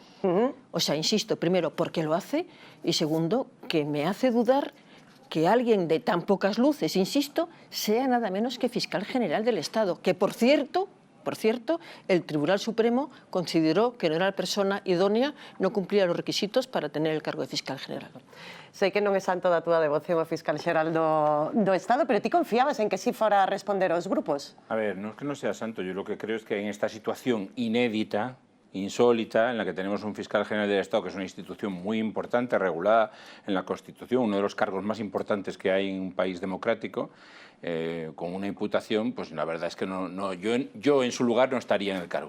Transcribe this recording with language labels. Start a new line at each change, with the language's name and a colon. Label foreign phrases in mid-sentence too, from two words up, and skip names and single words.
Spanish: O sea, insisto, primero, ¿por qué lo hace? Y segundo, que me hace dudar que alguien de tan pocas luces, insisto, sea nada menos que fiscal general del Estado, que por cierto, el Tribunal Supremo consideró que no era la persona idónea, no cumplía los requisitos para tener el cargo de fiscal general.
Galician: Sei que non é santo da túa devoción ao fiscal xeral do Estado, pero ti confiabas en que si fora a responder aos grupos?
Spanish: A ver, no es que no sea santo, yo lo que creo es que en esta situación inédita, insólita, en la que tenemos un fiscal general del Estado, que es una institución muy importante, regulada en la Constitución, uno de los cargos más importantes que hay en un país democrático, con una imputación, pues la verdad es que yo en su lugar no estaría en el cargo.